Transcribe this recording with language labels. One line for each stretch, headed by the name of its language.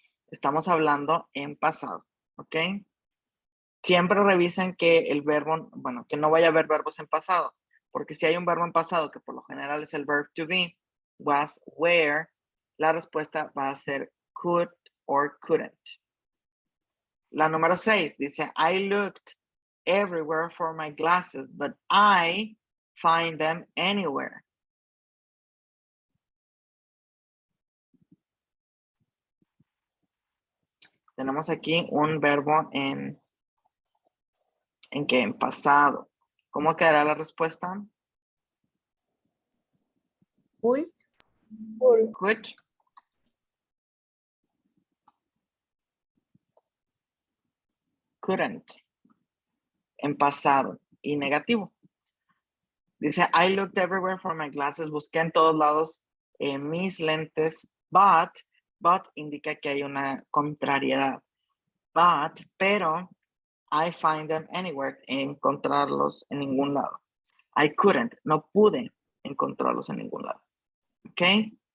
Spanish: Estamos hablando en pasado, ¿ok? Siempre revisen que el verbo, bueno, que no vaya a haber verbos en pasado, porque si hay un verbo en pasado, que por lo general es el
English: verb to be, was, were,
Spanish: la respuesta va a ser
English: could or couldn't.
Spanish: La número 6 dice,
English: I looked everywhere for my glasses, but I find them anywhere.
Spanish: Tenemos aquí un verbo en qué, en pasado. ¿Cómo quedará la respuesta?
English: Could. Could. Couldn't.
Spanish: En pasado y negativo.
English: Dice, I looked everywhere for my glasses.
Spanish: Busqué en todos lados mis lentes, but indica que hay una contrariedad. Pero
English: I find them anywhere.
Spanish: Encontrarlos en ningún lado.
English: I couldn't.
Spanish: No pude encontrarlos en ningún lado. ¿Ok?